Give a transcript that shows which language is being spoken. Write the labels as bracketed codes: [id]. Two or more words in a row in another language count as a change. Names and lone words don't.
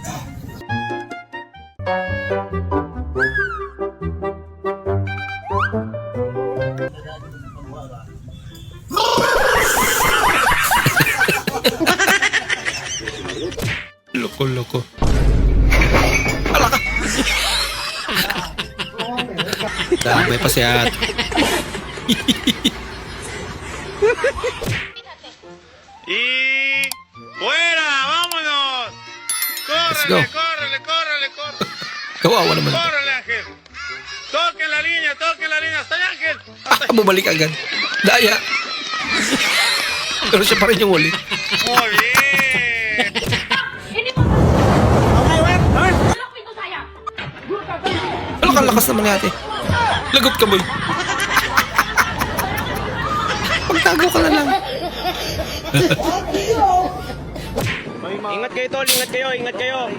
[tl] Loko. Ala ka! Damay pa si ate. [es] ¡Fuera! ¡Vámonos! [en] Let's go. [es] ¡Córrele! [tl] Kawawa naman. [es] ¡Córrele, Ángel! ¡Toque la línea! ¡Hasta allá, Ángel! [tl] Bumalik agad. Daya. Pero siya pa rin yung uli. [es] ¡Muy bien! [tl] Ang lakas naman ni ate. Lagot ka, boy. Pagtago ka na lang. Ingat kayo, tol. Ingat kayo.